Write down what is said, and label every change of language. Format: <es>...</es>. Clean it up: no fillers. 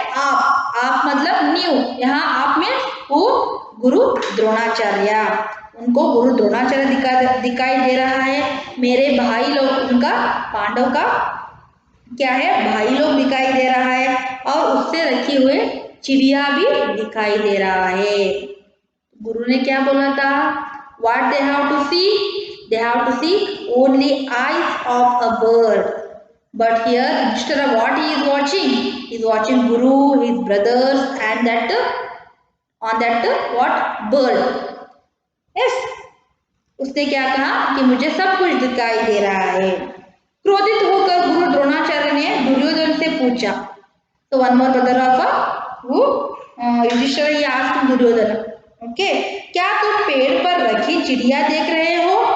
<hi>आप मतलब न्यू. यहाँ आप में वो गुरु द्रोणाचार्य, उनको गुरु द्रोणाचार्य दिखाई दे रहा है. मेरे भाई लोग, उनका पांडव का क्या है, भाई लोग दिखाई दे रहा है. और उससे रखी हुए चिड़िया भी दिखाई दे रहा है. गुरु ने क्या बोला था?</hi> <en>What they have to see? They have to see only eyes of a bird. But here Yudhishthira, what he is watching? He is watching Guru, his brothers, and that on that what bird.</en> <hi>Yes, उसने क्या कहा कि मुझे सब कुछ दिखाई दे रहा है. क्रोधित होकर गुरु द्रोणाचार्य ने दुर्योधन से पूछा. तो</hi> <en>one more brother of who Yudhishthira he asked</en> <hi>Duryodhan, okay, क्या तुम पेड़ पर रखी चिड़िया देख रहे हो?</hi>